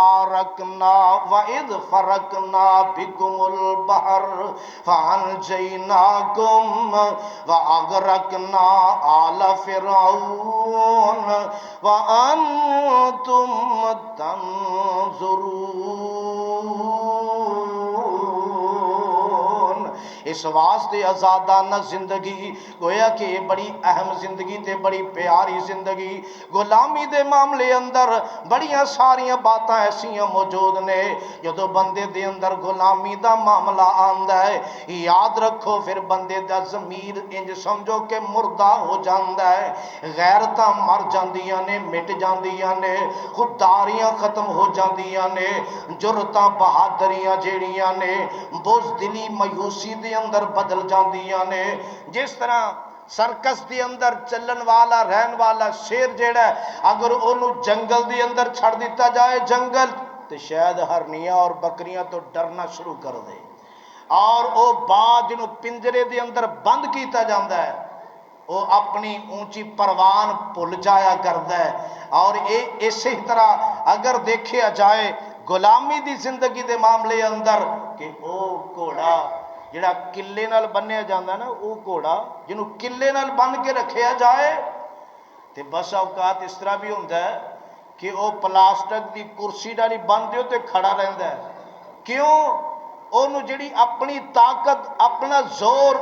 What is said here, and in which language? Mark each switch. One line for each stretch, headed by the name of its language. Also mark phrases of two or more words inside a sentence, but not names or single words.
Arabic: فَرَقْنَا بِكُمُ الْبَحْرَ فَأَنْجَيْنَاكُمْ وَأَغْرَقْنَا آلَ فِرْعَوْنَ وَأَنْتُمْ تَنْظُرُونَ۔
Punjabi: اس واسطے آزادانہ زندگی گویا کہ یہ بڑی اہم زندگی تے بڑی پیاری زندگی، غلامی دے معاملے اندر بڑیاں ساریاں باتاں ایسیاں موجود نے، جدو بندے دے اندر غلامی دا معاملہ آندا ہے یاد رکھو پھر بندے دا ضمیر انج سمجھو کہ مردہ ہو جاندا ہے، غیرتاں مر جاندیاں نے، مٹ جاندیاں نے، خودداریاں ختم ہو جاندیاں نے، جرتاں بہادریاں جیڑیاں نے بزدلی مایوسی دے اندر بدل جاندیاں نے۔ جس طرح سرکس دی اندر چلن والا رہن والا شیر جیڑا ہے اگر انہوں جنگل دی اندر چھڑ دیتا جائے جنگل تو شاید ہرنیاں اور بکریاں تو ڈرنا شروع کر دے، اور او باز جنہوں پنجرے دے اندر بند کیتا جاندہ ہے
Urdu: وہ اپنی اونچی پروان بھول جایا کرتا ہے۔
Punjabi: اور اسی طرح اگر دیکھیا جائے غلامی دی زندگی دے معاملے اندر کہ او گھوڑا جڑا کلے نال بنیا جاندہ نا، او گھوڑا جنہوں کلے نال بن کے رکھیا جائے تے بس اوقات اس طرح بھی ہوندہ ہے کہ او پلاسٹک دی کرسی ڈالی بن دیو تے کھڑا رہندہ ہے، کیوں؟ انہوں جڑی اپنی طاقت اپنا زور